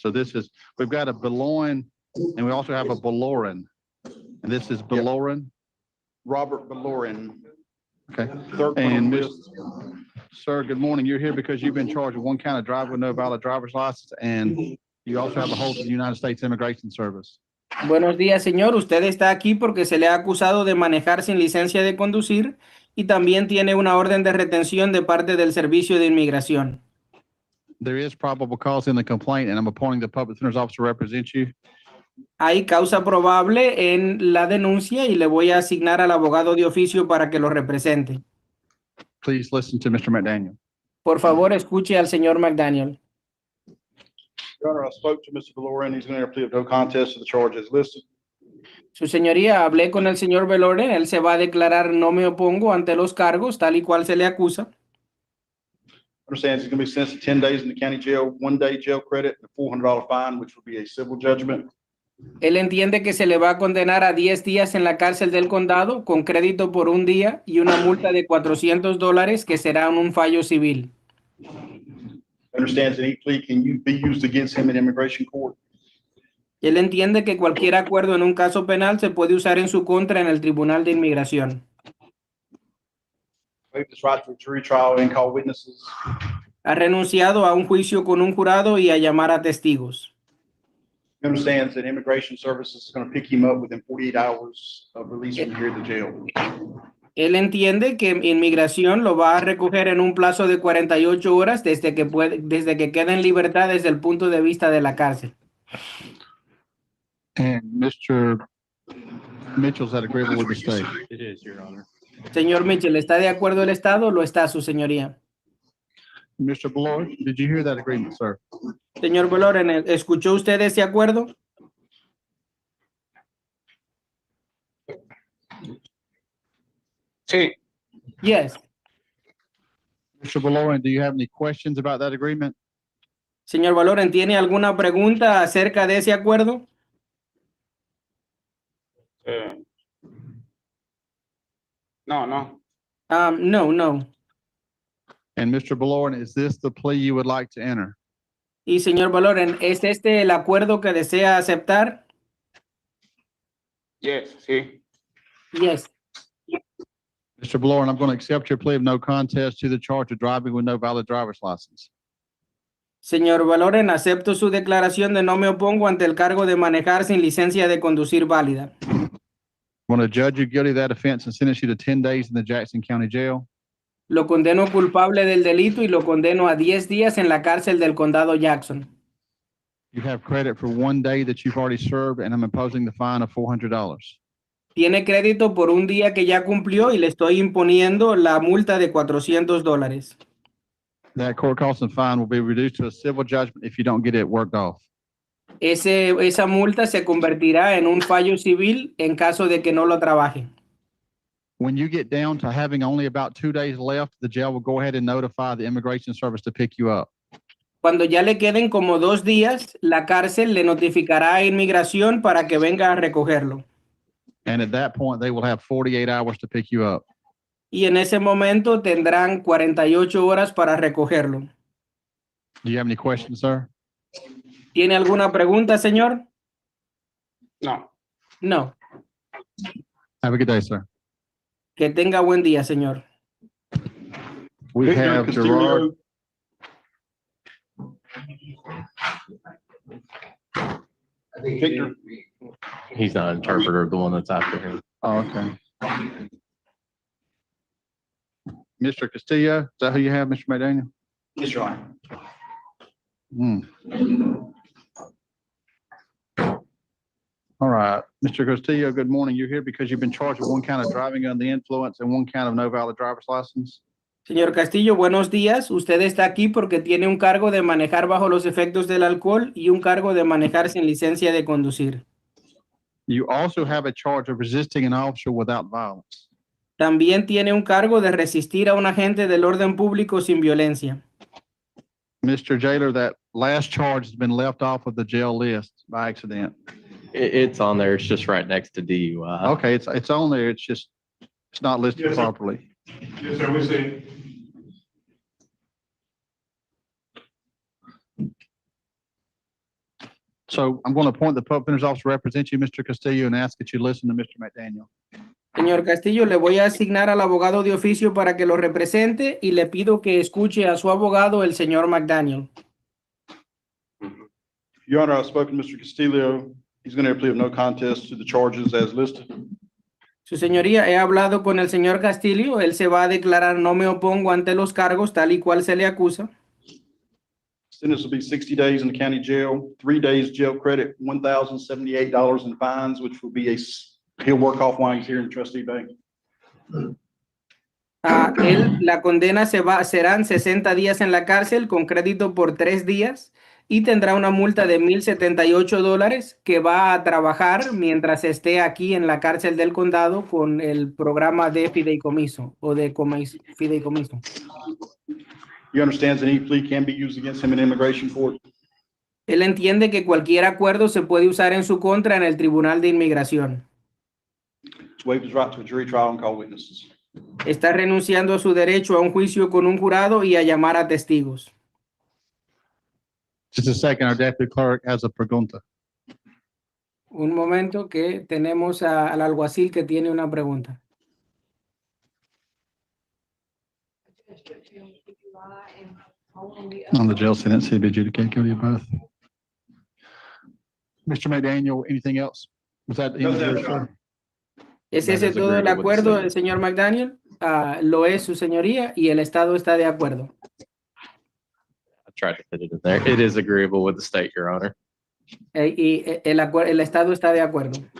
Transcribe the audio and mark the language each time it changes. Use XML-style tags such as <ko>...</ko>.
<en>So we've got a Beloin and we also have a Belorin. And this is Belorin? Robert Belorian. Okay. Third one on And the Miss, list. sir, good morning. You're here because you've been charged with one count of driving with no valid driver's license, and you also have a hold of the United States Immigration Service.</en> <es>Buenos días, señor. Usted está aquí porque se le ha acusado de manejar sin licencia de conducir y también tiene una orden de retención de parte del Servicio de Inmigración.</es> <en>There is probable cause in the complaint, and I'm appointing the public defender's officer to represent you.</en> <es>Hay causa probable en la denuncia y le voy a asignar al abogado de oficio para que lo represente.</es> <en>Please listen to Mr. McDaniel.</en> <es>Por favor, escuche al señor McDaniel.</es> <en>Your Honor, I spoke to Mr. Belorian. He's going to plea of no contest to the charges listed.</en> <es>Su señoría, hablé con el señor Veloren. Él se va a declarar no me opongo ante los cargos, tal y cual se le acusa.</es> <en>Understands he's going to be sentenced to 10 days in the county jail, 1 day jail credit, and a $400 fine, which will be a civil judgment.</en> <es>Él entiende que se le va a condenar a 10 días en la cárcel del condado con crédito por 1 día y una multa de $400 que será un fallo civil.</es> <en>Understands that any plea can be used against him in immigration court.</en> <es>Él entiende que cualquier acuerdo en un caso penal se puede usar en su contra en el Tribunal de Inmigración.</es> <en>Waive his right to a jury trial and call witnesses.</en> <es>Ha renunciado a un juicio con un jurado y a llamar a testigos.</es> <en>He understands that immigration services is going to pick him up within 48 hours of release from here at the jail.</en> <es>Él entiende que Inmigración lo va a recoger en un plazo de 48 horas desde que quede en libertad desde el punto de vista de la cárcel.</es> <en>And Mr. Mitchell's that agreeable with the state. It is, Your Honor.</en> <es>Señor Mitchell, ¿está de acuerdo el Estado? Lo está, su señoría.</es> <en>Mr. Bloor, did you hear that agreement, sir?</en> <es>Señor Veloren, ¿escuchó usted ese acuerdo? Sí.</es> <en>Yes. Mr. Belorin, do you have any questions about that agreement?</en> <es>Señor Veloren, ¿tiene alguna pregunta acerca de ese acuerdo? No.</es> <en>No. And Mr. Belorin, is this the plea you would like to enter?</en> <es>Y señor Valoren, ¿es este el acuerdo que desea aceptar?</es> <en>Yes,</en> <es>sí.</es> <en>Yes. Mr. Blower, I'm going to accept your plea of no contest to the charge of driving with no valid driver's license.</en> <es>Señor Valoren, acepto su declaración de no me opongo ante el cargo de manejar sin licencia de conducir válida.</es> <en>I'm going to judge you guilty of that offense and sentence you to 10 days in the Jackson County Jail.</en> <es>Lo condeno culpable del delito y lo condeno a 10 días en la cárcel del condado Jackson.</es> <en>You have credit for 1 day that you've already served, and I'm imposing the fine of $400.</en> <es>Tiene crédito por un día que ya cumplió y le estoy imponiendo la multa de $400.</es> <en>That court cost and fine will be reduced to a civil judgment if you don't get it worked off.</en> <es>Esa multa se convertirá en un fallo civil en caso de que no lo trabaje.</es> <en>When you get down to having only about 2 days left, the jail will go ahead and notify the Immigration Service to pick you up.</en> <es>Cuando ya le queden como 2 días, la cárcel le notificará a inmigración para que venga a recogerlo.</es> <en>And at that point, they will have 48 hours to pick you up.</en> <es>Y en ese momento tendrán 48 horas para recogerlo.</es> <en>Do you have any questions, sir?</en> <es>¿Tiene alguna pregunta, señor? No.</es> <en>No. Have a good day, sir.</en> <es>Que tenga buen día, señor.</es> <en>We Victor have Castillo. Gerard. Victor. He's not an interpreter, the one that's after him. Oh, okay. Mr. Castillo, is that who you have, Mr. McDaniel? Yes, Your Honor. All right, Mr. Castillo, good morning. You're here because you've been charged with 1 count of driving under the influence and 1 count of no valid driver's license.</en> <es>Señor Castillo, buenos días. Usted está aquí porque tiene un cargo de manejar bajo los efectos del alcohol y un cargo de manejar sin licencia de conducir.</es> <en>You also have a charge of resisting an officer without violence.</en> <es>También tiene un cargo de resistir a un agente del orden público sin violencia.</es> <en>Mr. Jailer, that last charge has been left off of the jail list by accident. It's on there. It's just right next to DUI. Okay, it's on there. It's just, it's not listed Yes, sir. properly. Yes, sir, we see. So I'm going to appoint the public defender's officer to represent you, Mr. Castillo, and ask that you listen to Mr. McDaniel.</en> <es>Señor Castillo, le voy a asignar al abogado de oficio para que lo represente y le pido que escuche a su abogado, el señor McDaniel.</es> <en>Your Honor, I've spoken to Mr. Castillo. He's going to plead of no contest to the charges as listed.</en> <es>Su señoría, he hablado con el señor Castillo. Él se va a declarar no me opongo ante los cargos tal y cual se le acusa.</es> <en>Sentence will be 60 days in the county jail, 3 days jail credit, $1,078 in fines, which will be he'll work off while he's here in Trustee Bank.</en> <es>La condena serán 60 días en la cárcel con crédito por 3 días y tendrá una multa de $1,078 que va a trabajar mientras esté aquí en la cárcel del condado con el programa de fideicomiso o de fideicomiso.</es> <en>He understands that any plea can be used against him in immigration court.</en> <es>Él entiende que cualquier acuerdo se puede usar en su contra en el Tribunal de Inmigración.</es> <en>To waive his right to a jury trial and call witnesses.</en> <es>Está renunciando a su derecho a un juicio con un jurado y a llamar a testigos.</es> <en>Just a second, our deputy clerk has a</en> <es>pregunta. Un momento que tenemos al alguacil que tiene una pregunta.</es> <en>On the jail sentence, he'd be adjudicated guilty of both. Mr. McDaniel, anything else? Was that?</en> <es>¿Es ese todo el acuerdo del señor McDaniel? Lo es su señoría y el Estado está de acuerdo.</es> <en>I tried to fit it in there. It is agreeable with the state, Your Honor.</en> <es>Y el Estado está de acuerdo.</es>